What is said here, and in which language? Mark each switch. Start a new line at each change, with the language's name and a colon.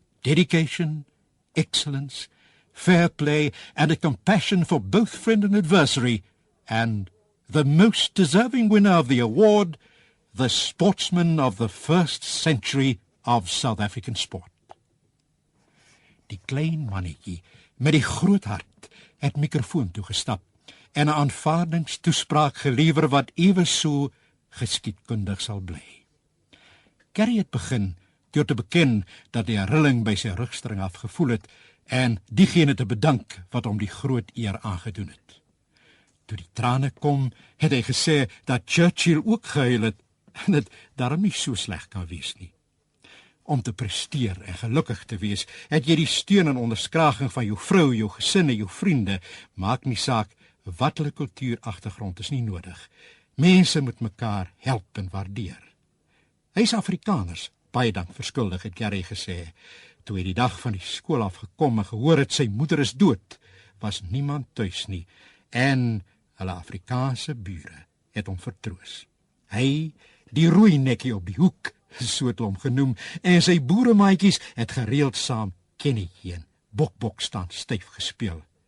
English: Dedication, excellence, fair play, and a compassion for both friend and adversary, and the most deserving winner of the award, the sportsman of the first century of South African sport.
Afrikaans: Die klein mannetjie met die groot hart het mikrofoon toegestap en 'n aanvaardingstoespraak gelewer wat ewe so geskiedkundig sal bly. Gary het begin deur te beken dat hy 'n rilling by sy rugstring afgevoel het en diegene te bedank wat hom die groot eer aangedoen het. Toe die trane kom, het hy gesê dat Churchill ook gehuil het en dit daarom nie so sleg kan wees nie. Om te presteer en gelukkig te wees, het jy die steun en onderskraging van jou vrou, jou gesin en jou vriende, maak nie saak wat hulle kultuuragtergrond is nie nodig. Mense moet mekaar help en waardeer. Hy is Afrikaners, baie dank verskuldig, het Gary gesê. Toe hy die dag van die skool afgekom en gehoor het sy moeder is dood, was niemand tuis nie, en hulle Afrikaanse bure het hom vertroos. Hy, die rooi nekkie op die hoek, so het hom genoem, en sy boeremaatjies het gereeld saam kennetjie en bok staan styf gespeel.